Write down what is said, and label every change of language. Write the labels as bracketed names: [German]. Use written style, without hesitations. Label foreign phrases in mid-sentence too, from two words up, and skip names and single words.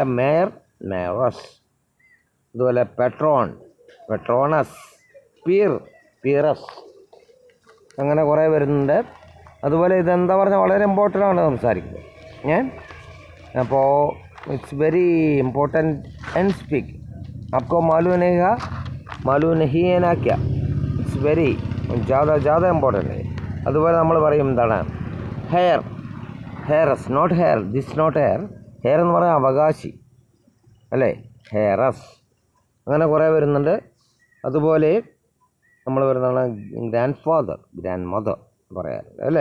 [English] mayor, mayoress, [Malayalam] അതുപോലെ [English] patron, patroness, peer, peeress, [Malayalam] അങ്ങനെ കുറേ വരുന്നുണ്ട്. അതുപോലെ ഇതെന്താ പറഞ്ഞാൽ വളരെ ഇമ്പോർട്ടൻ്റ് ആണ് സംസാരിക്കുന്നത് ഞാൻ. [English] അപ്പോൾ it's very important and speak. [Hindi] आपको मालूम नहीं है, मालूम नहीं है ना क्या, [English] it's very ज़्यादा ഇമ്പോർട്ടൻ്റ്. [Malayalam] അതുപോലെ നമ്മൾ പറയും എന്താണ്, [English] heir, heiress, not heir, this not heir. [Malayalam] ഹെയർ എന്ന് പറഞ്ഞാൽ അവകാശി അല്ലേ, ഹെയറസ്, അങ്ങനെ കുറേ വരുന്നുണ്ട്. അതുപോലെ നമ്മൾ വരുന്നതാണ് [English] grandfather, grandmother [Malayalam] പറയാറുണ്ട് അല്ലേ.